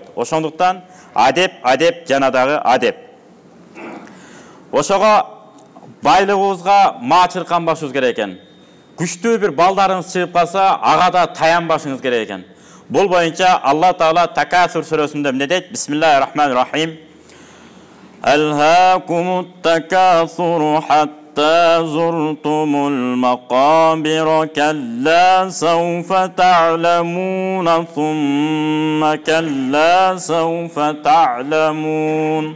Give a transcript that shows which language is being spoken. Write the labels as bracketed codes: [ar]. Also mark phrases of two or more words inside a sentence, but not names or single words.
[ky] Ошондуктан адеп жана дагы адеп. Ошого байлыгыбызга маачыр канбашыбыз керек экен. Күчтүү бир балдарыңыз чыгып калса, ага да таянбашыңыз керек экен. Бул боюнча Алла Таала Такасур сүрөсүндө эмне дейт? [ar] بسم الله الرحمن الرحيم. ألهاكم التكاثر حتى زرتم المقابر كلا سوف تعلمون ثم كلا سوف تعلمون.